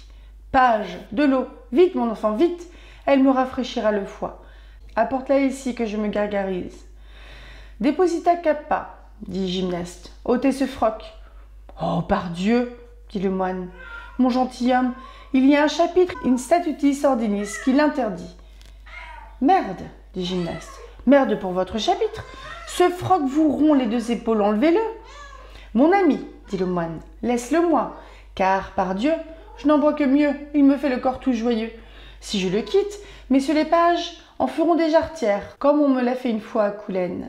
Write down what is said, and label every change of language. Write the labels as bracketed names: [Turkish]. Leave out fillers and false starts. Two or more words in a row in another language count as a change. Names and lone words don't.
[French] Page, de l'eau, vite mon enfant, vite, elle me rafraîchira le foie. Apporte-la ici que je me gargarise. [Latin] Deposita cappa, [French] dit Gymnaste, ôtez ce froc. Oh, par Dieu, dit le moine, mon gentilhomme, il y a un chapitre [Latin] in statutis ordinis [French] qui l'interdit. Merde, dit Gymnaste, merde pour votre chapitre. Ce froc vous rompt les deux épaules, enlevez-le. Mon ami, dit le moine, laisse-le-moi, car, par Dieu, je n'en vois que mieux, il me fait le corps tout joyeux. Si je le quitte, messieurs les pages en feront des jarretières, comme on me l'a fait une fois à Coulaine.